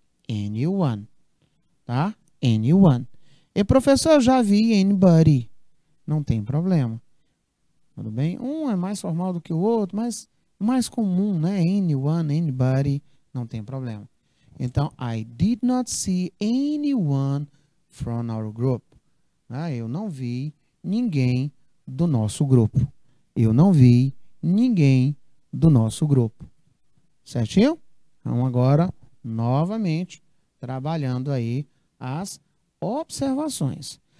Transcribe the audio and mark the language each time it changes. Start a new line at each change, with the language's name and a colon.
Portuguese: Anyone, tá? Anyone. E professor, eu já vi anybody. Não tem problema. Tudo bem? Um é mais formal do que o outro, mas mais comum, né? Anyone, anybody, não tem problema.
English: Então, I did not see anyone from our group.
Portuguese: Eu não vi ninguém do nosso grupo. Eu não vi ninguém do nosso grupo. Certinho? Então, agora, novamente, trabalhando aí as observações.